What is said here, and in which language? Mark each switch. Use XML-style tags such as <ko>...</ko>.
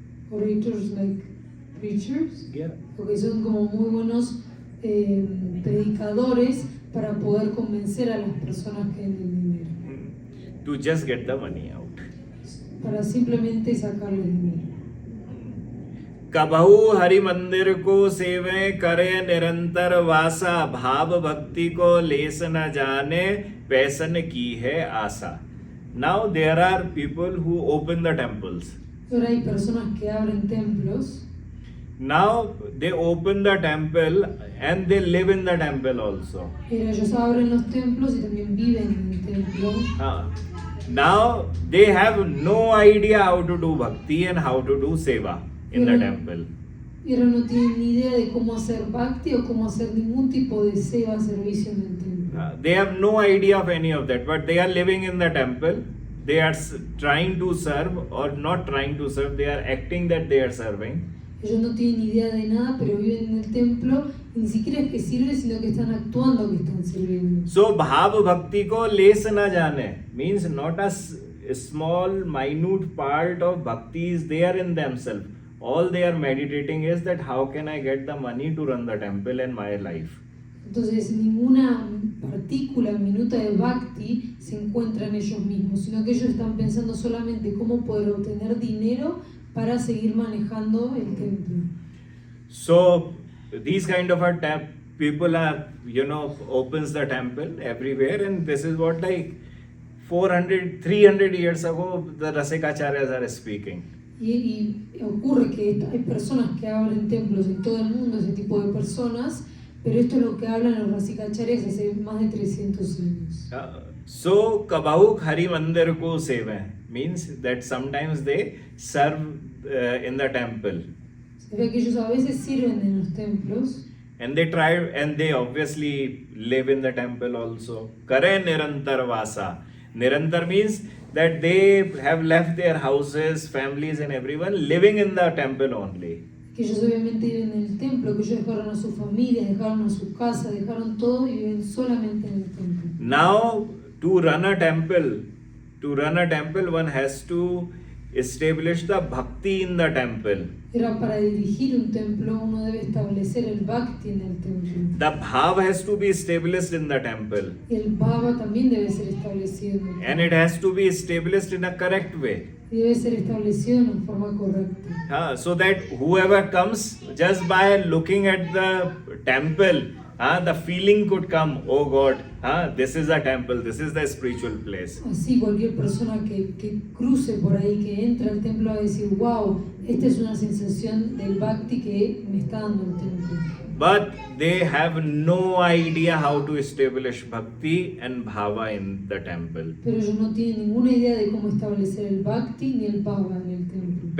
<en>Orators like preachers. Yeah.</en> <es>Porque son como muy buenos predicadores para poder convencer a las personas que den el dinero.</es> <en>To just get the money out.</en> <es>Para simplemente sacarle dinero.</es> <hi>कबहु हरि मंदिर को सेवे करे निरंतर वासा, भाव भक्ति को less न जाने पैसन की है आशा.</hi> <en>Now there are people who open the temples.</en> <es>Ahora hay personas que abren templos.</es> <en>Now they open the temple and they live in the temple also.</en> <es>Pero ellos abren los templos y también viven en el templo.</es> <en>Now they have no idea how to do bhakti and how to do seva in the temple.</en> <es>Pero no tienen ni idea de cómo hacer bhakti o cómo hacer ningún tipo de seva, servicio en el templo.</es> <en>They have no idea of any of that, but they are living in the temple. They are trying to serve or not trying to serve. They are acting that they are serving.</en> <es>Ellos no tienen idea de nada, pero viven en el templo y ni siquiera es que sirven, sino que están actuando que están sirviendo.</es> <en>So</en> <hi>bhav bhakti ko les na jane</hi> <en>means not a small minute part of bhakti is there in themselves. All they are meditating is that how can I get the money to run the temple in my life.</en> <es>Entonces ninguna partícula minuta de bhakti se encuentra en ellos mismos, sino que ellos están pensando solamente cómo poder obtener dinero para seguir manejando el templo.</es> <en>So these kind of people are, opens the temple everywhere, and this is what like 300 years ago the Rasikacharyas are speaking.</en> <es>Y ocurre que hay personas que abren templos en todo el mundo, ese tipo de personas, pero esto es lo que hablan los Rasikacharyas hace más de 300 años.</es> <en>So</en> <hi>Kabahu Hari Mandir ko seva</hi> <en>means that sometimes they serve in the temple.</en> <es>Se ve que ellos a veces sirven en los templos.</es> <en>And they obviously live in the temple also.</en> <hi>Kare nirantar vasa.</hi> <en>Nirantar means that they have left their houses, families and everyone living in the temple only.</en> <es>Que ellos obviamente viven en el templo, que ellos dejaron a sus familias, dejaron a su casa, dejaron todo y viven solamente en el templo.</es> <en>Now, to run a temple, one has to establish the bhakti in the temple.</en> <es>Era para dirigir un templo, uno debe establecer el bhakti en el templo.</es> <en>The bhav has to be established in the temple.</en> <es>Y el bhava también debe ser establecido.</es> <en>And it has to be established in a correct way.</en> <es>Y debe ser establecido en forma correcta.</es> <en>So that whoever comes just by looking at the temple, the feeling could come, oh God, this is a temple, this is the spiritual place.</en> <es>Así cualquier persona que cruce por ahí, que entra al templo va a decir, wow, esta es una sensación del bhakti que me está dando el templo.</es> <en>But they have no idea how to establish bhakti and bhava in the temple.</en> <es>Pero ellos no tienen ninguna idea de cómo establecer el bhakti ni el bhava en el templo.</es>